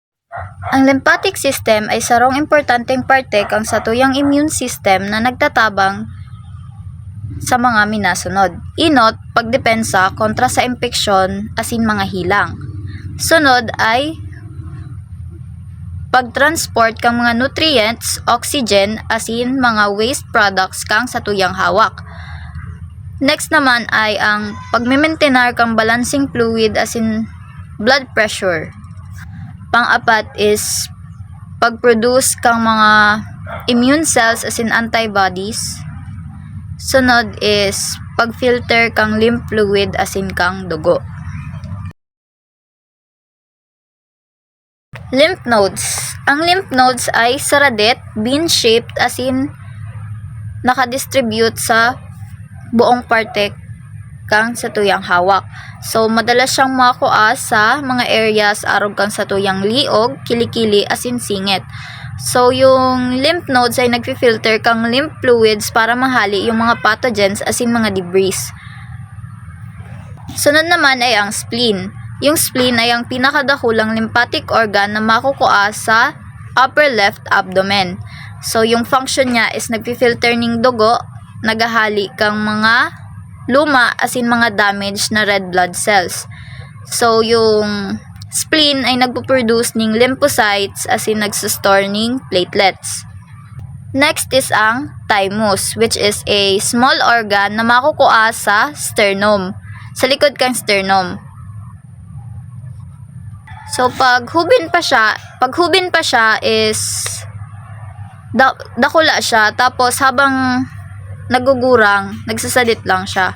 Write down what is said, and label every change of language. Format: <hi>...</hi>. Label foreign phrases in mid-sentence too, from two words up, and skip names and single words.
<bik>Ang lymphatic system ay sarong importanteng parte kang satuyang</bik> <en>immune system</en> <bik>na nagtatabang sa mga minasunod. Inot, pagdepensa kontra sa impeksyon asin mga hilang. Sunod ay pagtransport kang mga nutrients, oxygen, asin mga</bik> <en>waste products</en> <bik>kang satuyang hawak. Next naman ay ang pagme-maintain kang</bik> <en>balancing fluid</en> <bik>asin</bik> <en>blood pressure.</en> <bik>Pang-apat is pag-produce kang mga</bik> <en>immune cells</en> <bik>asin antibodies. Sunod is pag-filter kang</bik> <en>lymph fluid</en> <bik>asin kang dugo.</bik> <en>Lymph nodes.</en> <bik>Ang</bik> <en>lymph nodes</en> <bik>ay saradet, bean-shaped asin nakadistribute sa buong parte kang satuyang hawak. So, madalas siyang makuha sa mga areas arog kang satuyang liog, kilikili, asin singit. So, yung</bik> <en>lymph nodes</en> <bik>ay nagfi-filter kang</bik> <en>lymph fluids</en> <bik>para mahali yung mga pathogens asin mga debris. Sunod naman ay ang spleen. Yung spleen ay ang pinakadakulang</bik> <en>lymphatic organ</en> <bik>na makukuha sa</bik> <en>upper left abdomen.</en> <bik>So, yung function niya is nagfi-filter ng dugo, nagahali kang mga luma asin mga damaged na</bik> <en>red blood cells.</en> <bik>So, yung spleen ay nagpo-produce ng lymphocytes asin nagsustore ng platelets. Next is ang thymus,</bik> <en>which is a small organ</en> <bik>na makukuha sa sternum, sa likod kang sternum. So, pag hubin pa siya is dakula siya, tapos habang nagugurang, nagsasalit lang siya.</bik>